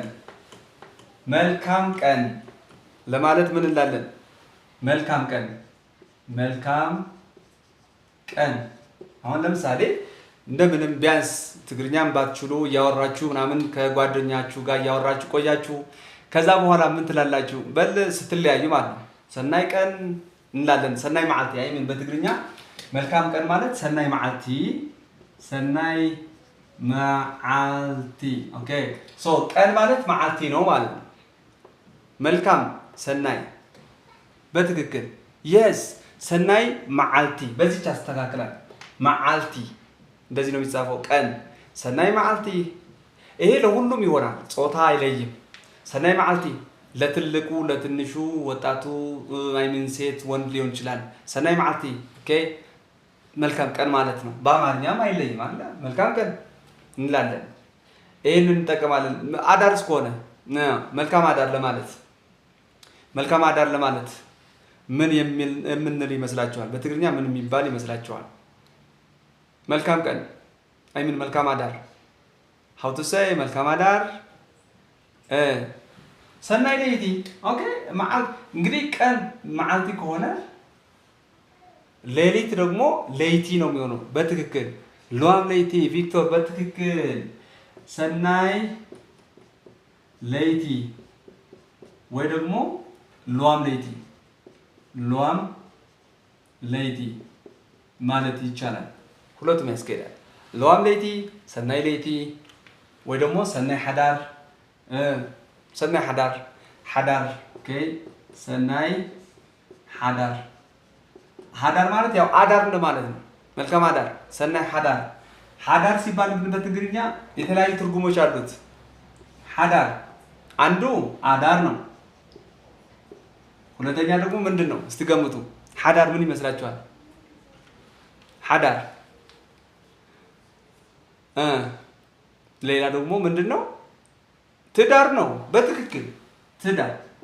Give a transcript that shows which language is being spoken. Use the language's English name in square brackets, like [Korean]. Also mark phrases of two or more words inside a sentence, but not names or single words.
[Amharic] ቀን ለማለት ምን እንላለን መልካም ቀን አሁን ለምሳሌ እንደምንም ቢያንስ ትግርኛም ባትችሉ ያወራችሁ ምናምን ከጓደኛችሁ ጋር ያወራችሁ ቆያችሁ ከዛ በኋላ ምን ትላላችሁ በል ስትለያዩ ማለት ነው ሰናይ ቀን እንላለን [Tigrinya] ሰናይ መዓልቲ [Amharic] ምን በትግርኛ መልካም ቀን ማለት [Tigrinya] ሰናይ መዓልቲ [English] okay so [Amharic] ቀን ማለት መዓልቲ ነው ማለት ነው መልካም ሰናይ በትክክል yes [Tigrinya] ሰናይ መዓልቲ [Amharic] በዚህች አስተካክላል መዓልቲ እንደዚህ ነው የሚጻፈው ቀን [Tigrinya] ሰናይ መዓልቲ [Amharic] ይሄ ለሁሉም ይሆናል ጾታ አይለይም [Tigrinya] ሰናይ መዓልቲ [Amharic] ለትልቁ ለትንሹ ወጣቱ አይሚን ሴት ወንድ ሊሆን ይችላል [Tigrinya] ሰናይ መዓልቲ [Amharic] ኦኬ መልካም ቀን ማለት ነው በአማርኛም አይለይም አለ መልካም ቀን እንላለን ይሄንን እንጠቀማለን አዳርስ ከሆነ መልካም አዳር ለማለት ምን የምንል ይመስላችኋል በትግርኛ ምን የሚባል ይመስላችኋል መልካም ቀን አይሚን መልካም አዳር [English] how to say [Amharic] መልካም አዳር [Tigrinya] ሰናይ ለይቲ [Amharic] ኦኬ መዓልት እንግዲህ ቀን መዓልቲ ከሆነ ሌሊት ደግሞ ለይቲ ነው የሚሆነው በትክክል [Tigrinya] ሉዋም ለይቲ [Amharic] ቪክቶር በትክክል ሰናይ ለይቲ ወይ ደግሞ [Tigrinya] ሉዋም ለይቲ [Amharic] ማለት ይቻላል ሁለቱም ያስኬዳል [Tigrinya] ሉዋም ለይቲ ሰናይ ለይቲ [Amharic] ወይ ደግሞ [Tigrinya] ሰናይ ሐዳር [Amharic] ኦኬ ሰናይ ሐዳር ማለት ያው አዳር እንደማለት ነው መልካም አዳር [Tigrinya] ሰናይ ሐዳር [Amharic] ሲባል ግን በትግርኛ የተለያዩ ትርጉሞች አሉት ሐዳር አንዱ አዳር ነው ሁለተኛ ደግሞ ምንድነው እስቲ ገምቱ ሐዳር ምን ይመስላችኋል ሐዳር ሌላ ደግሞ ምንድነው ትዳር ነው በትክክል ትዳር